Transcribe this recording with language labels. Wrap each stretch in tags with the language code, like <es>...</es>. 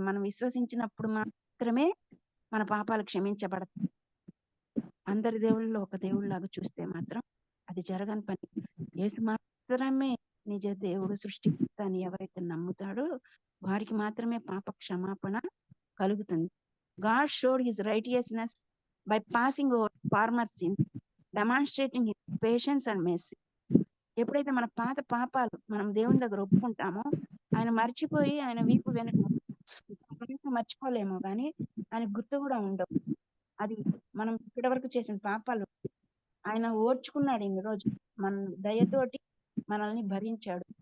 <te>మనం విశ్వసించినప్పుడు మాత్రమే మన పాపాలు క్షమించబడతాయి. అందరి దేవుళ్ళలో ఒక దేవుళ్ళలాగా చూస్తే మాత్రం అది జరగని పని. యేసు మాత్రమే నిజ దేవుడు, సృష్టికర్త అని ఎవరైతే నమ్ముతాడో వారికి మాత్రమే పాప క్షమాపణ కలుగుతుంది.</te> <en>God showed his righteousness by passing over former sins, demonstrating his patience and mercy.</en> <te>ఎప్పుడైతే మన పాత పాపాలు మనం దేవుని దగ్గర ఒప్పుకుంటామో ఆయన మర్చిపోయి ఆయన వీపు వెనుక మర్చిపోలేమో కానీ ఆయన గుర్తు కూడా ఉండవు. అది మనం ఇప్పటి వరకు చేసిన పాపాలు ఆయన ఓర్చుకున్నాడు. ఇన్ని రోజు మన దయతోటి మనల్ని భరించాడు.</te>